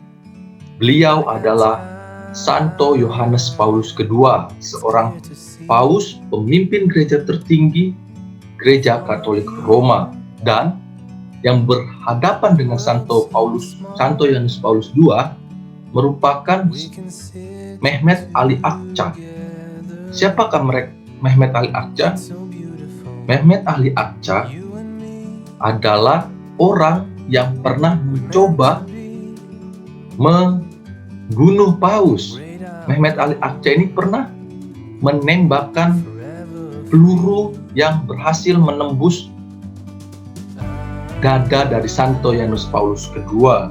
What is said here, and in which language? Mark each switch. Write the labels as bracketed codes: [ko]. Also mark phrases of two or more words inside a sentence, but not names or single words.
[id] Beliau adalah Santo Yohanes Paulus II, seorang paus, pemimpin gereja tertinggi Gereja Katolik Roma, dan yang berhadapan dengan Santo Yohanes Paulus II merupakan Mehmet Ali Akça. Siapakah Mehmet Ali Akça? Mehmet Ali Akça adalah orang yang pernah mencoba membunuh paus. Mehmet Ali Akça ini pernah menembakkan peluru yang berhasil menembus dada dari Santo Yohanes Paulus II.